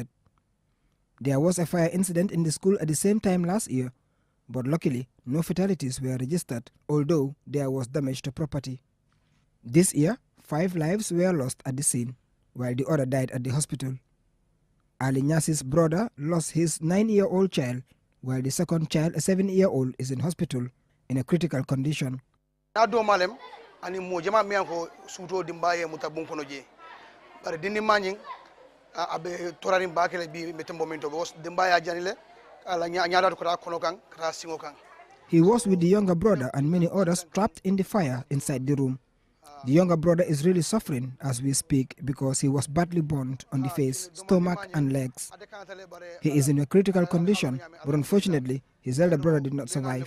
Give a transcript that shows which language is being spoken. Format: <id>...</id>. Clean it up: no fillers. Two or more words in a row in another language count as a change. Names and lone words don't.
<en>There was a fire incident in the school at the same time last year, but luckily no fatalities were registered, although there was damage to property. This year, 5 lives were lost at the scene, while the other died at the hospital. Ali Nyasi's brother lost his 9-year-old child, while the second child, a 7-year-old, is in hospital in a critical condition.</en> <man>Ani mojama mianko suto dimbaye mutabun kono je bare dindi manyin abe torarin bakele bi metembo minto bos dimbaya janile ala nyaada ko ta kono kan kata singo kan.</man> <en>He was with the younger brother and many others trapped in the fire inside the room. The younger brother is really suffering as we speak because he was badly burned on the face, stomach and legs. He is in a critical condition, but unfortunately his elder brother did not survive.</en>